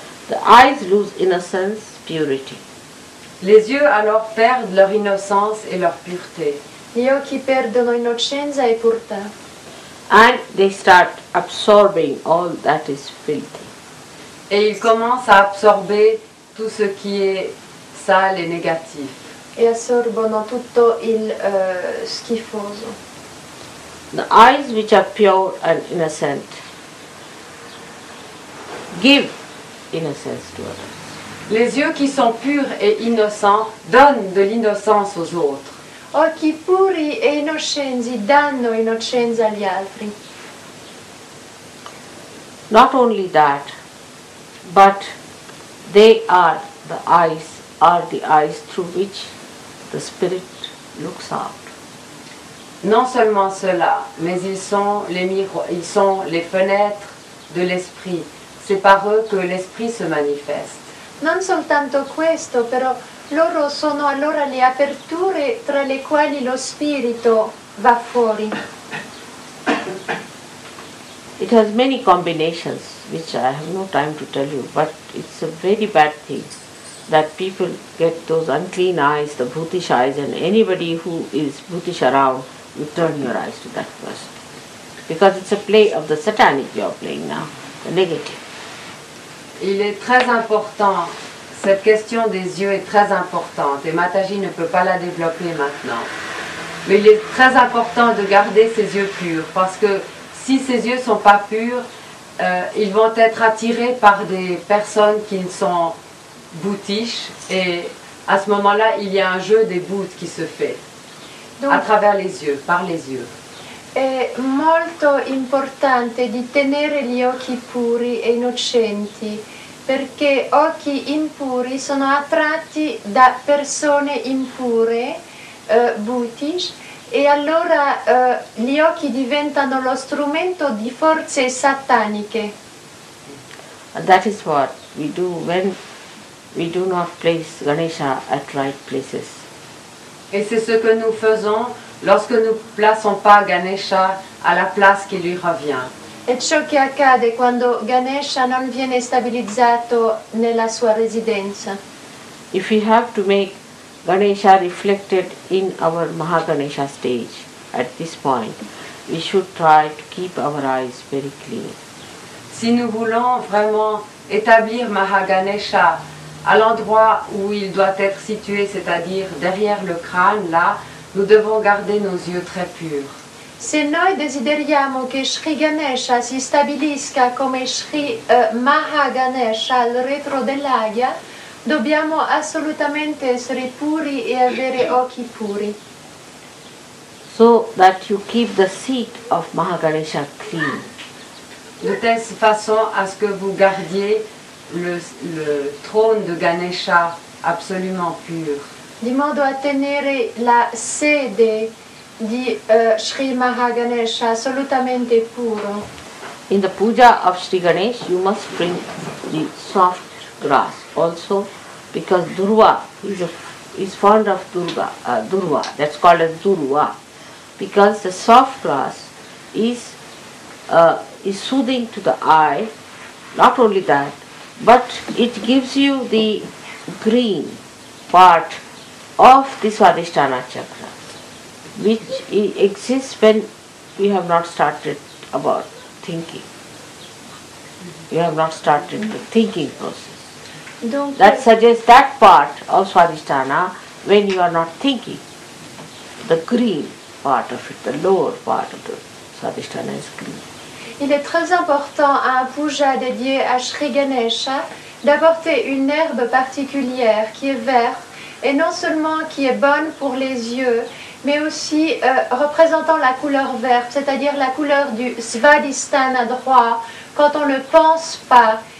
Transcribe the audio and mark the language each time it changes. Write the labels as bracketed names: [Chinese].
[English] The eyes lose innocence, purity. [French] Les yeux alors perdent leur innocence et leur pureté. [Italian] Gli occhi perdono innocenza e purità. [English] And they start absorbing all that is filthy. [French] Et ils commencent à absorber tout ce qui est sale et négatif. [Italian] E assorbono tutto il schifoso. [English] The eyes which are pure and innocent give innocence to others. [French] Les yeux qui sont purs et innocents donnent de l'innocence aux autres. [Italian] Occhi puri e innocenzi danno innocenza agli altri. [English] Not only that, but they are the eyes through which the spirit looks out. [French] Non seulement cela, mais ils sont les fenêtres de l'esprit. C'est par eux que l'esprit se manifeste. [Italian] Non soltanto questo, però loro sono allora le aperture tra le quali lo spirito va fuori. [English] It has many combinations which I have no time to tell you, but it's a very bad thing that people get those unclean eyes, the bhutish eyes, and anybody who is bhutish around, you turn your eyes to that person. Because it's a play of the satanic you are playing now, the negative. [French] Il est très important, cette question des yeux est très importante et Mataji ne peut pas la développer maintenant. Mais il est très important de garder ses yeux purs parce que si ses yeux ne sont pas purs, ils vont être attirés par des personnes qui sont bhutish et à ce moment-là, il y a un jeu des bhutes qui se fait à travers les yeux, par les yeux. [Italian] È molto importante di tenere gli occhi puri e innocenti, perché occhi impuri sono attratti da persone impure, bhutish, e allora gli occhi diventano lo strumento di forze sataniche. [English] And that is what we do when we do not place Ganesha at right places. [French] Et c'est ce que nous faisons lorsque nous ne plaçons pas Ganesha à la place qui lui revient. [Italian] È ciò che accade quando Ganesha non viene stabilizzato nella sua residenza. [English] If we have to make Ganesha reflected in our Mahaganesha stage at this point, we should try to keep our eyes very clean. [French] Si nous voulons vraiment établir Mahaganesha à l'endroit où il doit être situé, c'est-à-dire derrière le crâne, là, nous devons garder nos yeux très purs. [Italian] Se noi desideriamo che Shri Ganesha si stabilisca come Shri Mahaganesha al retro dell'Agya, dobbiamo assolutamente essere puri e avere occhi puri. [English] So that you keep the seat of Mahaganesha clean. [French] De telle façon à ce que vous gardiez le trône de Ganesha absolument pur. [Italian] Di modo a tenere la sede di Shri Mahaganesha assolutamente puro. [English] In the puja of Shri Ganesh, you must bring the soft grass also, because Durva is fond of Durva, that's called as Durva, because the soft grass is soothing to the eye. Not only that, but it gives you the green part of the Swadhisthana chakra. which exists when we have not started about thinking. You have not started the thinking process. [French] Donc, [English] That suggests that part of Swadhisthana when you are not thinking. The green part of it, the lower part of the Swadhisthana is green. [French] il est très important à un puja dédié à Shri Ganesha d'apporter une herbe particulière qui est verte et non seulement qui est bonne pour les yeux, mais aussi représentant la couleur verte, c'est-à-dire la couleur du Svadhisthana droit, quand on ne pense pas.